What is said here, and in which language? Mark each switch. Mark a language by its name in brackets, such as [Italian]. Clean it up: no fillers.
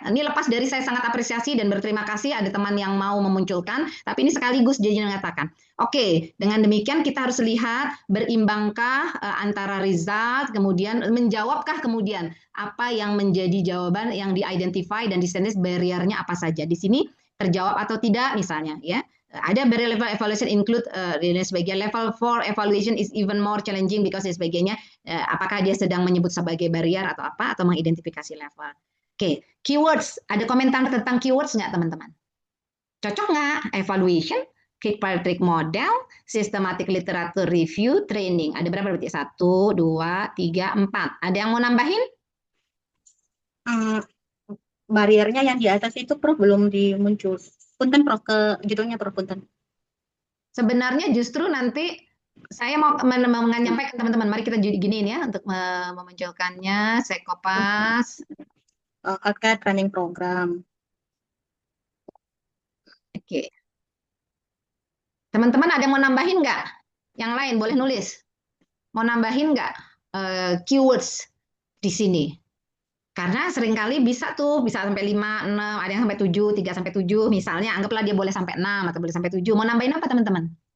[Indonesian] Ini lepas dari saya sangat apresiasi dan berterima kasih ada teman yang mau memunculkan, tapi ini sekaligus jadi mengatakan, oke, dengan demikian kita harus lihat berimbangkah antara result, kemudian menjawabkah kemudian apa yang menjadi jawaban yang di-identify dan di-standard barrier-nya apa saja. Di sini terjawab atau tidak misalnya ya. Ada [English] barrier level evaluation include [Indonesian] dan sebagainya. [English] Level 4 evaluation is even more challenging because dan sebagainya. [Indonesian] Apakah dia sedang menyebut sebagai barrier atau apa atau mengidentifikasi level. Oke, keywords. Ada komentar tentang keywords nggak teman-teman? Cocok nggak? [English] Evaluation, Kirkpatrick model, systematic literature review, training. [Indonesian] Ada berapa berarti? 1, 2, 3, 4. Ada yang mau nambahin? Bariernya yang di atas itu Prof belum dimuncul. Punten Prof ke judulnya Prof punten. Sebenarnya justru nanti saya mau menyampaikan teman-teman, mari kita giniin ya untuk memunculkannya. Saya kopas. [English] Healthcare training program. [Indonesian] Oke. Teman-teman ada yang mau nambahin nggak? Yang lain boleh nulis. Mau nambahin nggak keywords di sini? Karena seringkali bisa sampai 5, 6, ada yang sampai 7, 3 sampai 7 misalnya, anggaplah dia boleh sampai 6 atau boleh sampai 7. Mau nambahin apa teman-teman?